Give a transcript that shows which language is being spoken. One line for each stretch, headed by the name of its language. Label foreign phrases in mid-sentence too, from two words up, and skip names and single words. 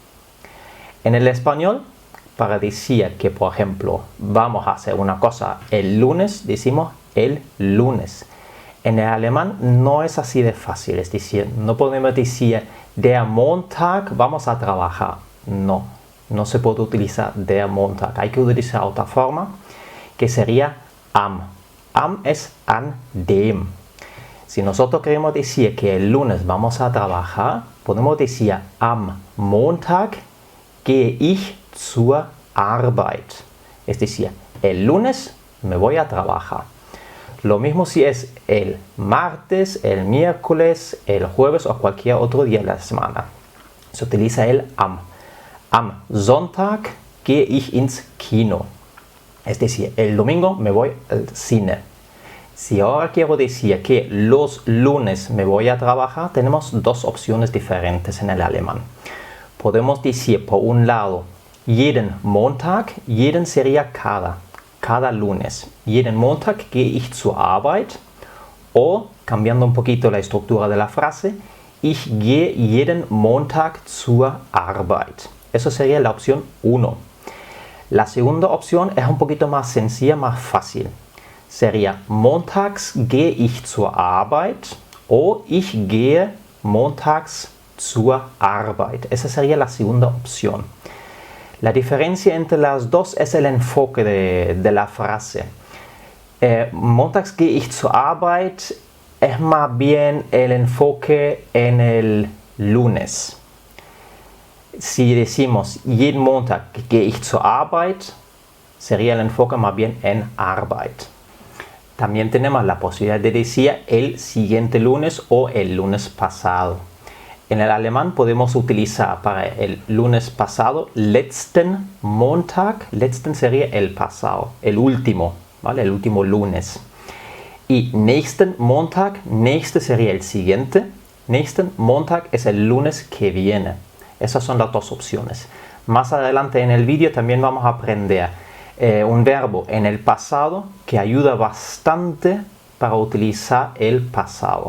Spanish: En el español, para decir que, por ejemplo, vamos a hacer una cosa el lunes, decimos el lunes. En el alemán no es así de fácil, es decir, no podemos decir
German: der Montag
Spanish: vamos a trabajar. No se puede utilizar
German: der Montag.
Spanish: Hay que utilizar otra forma que sería am. Am es
German: an dem.
Spanish: Si nosotros queremos decir que el lunes vamos a trabajar, podemos decir
German: am Montag gehe ich zur Arbeit.
Spanish: Es decir, el lunes me voy a trabajar. Lo mismo si es el martes, el miércoles, el jueves o cualquier otro día de la semana. Se utiliza el am.
German: Am Sonntag gehe ich ins Kino.
Spanish: Es decir, el domingo me voy al cine. Si ahora quiero decir que los lunes me voy a trabajar, tenemos dos opciones diferentes en el alemán. Podemos decir por un lado
German: jeden Montag,
Spanish: jeden sería cada lunes.
German: Jeden Montag gehe ich zur Arbeit.
Spanish: O, cambiando un poquito la estructura de la frase,
German: ich gehe jeden Montag zur Arbeit.
Spanish: Eso sería la opción 1. La segunda opción es un poquito más sencilla, más fácil.
German: Sería montags gehe ich zur Arbeit o ich gehe montags zur Arbeit.
Spanish: Esa sería la segunda opción. La diferencia entre las dos es el enfoque de la frase.
German: Montags gehe ich zur Arbeit
Spanish: es más bien el enfoque en el lunes. Si decimos
German: jeden Montag gehe ich zur Arbeit,
Spanish: sería el enfoque más bien en Arbeit. También tenemos la posibilidad de decir el siguiente lunes o el lunes pasado. En el alemán podemos utilizar para el lunes pasado
German: letzten Montag.
Spanish: Letzten sería el pasado, el último, ¿vale? El último lunes. Y
German: nächsten Montag,
Spanish: nächste sería el siguiente.
German: Nächsten Montag
Spanish: es el lunes que viene. Esas son las dos opciones. Más adelante en el vídeo también vamos a aprender un verbo en el pasado que ayuda bastante para utilizar el pasado.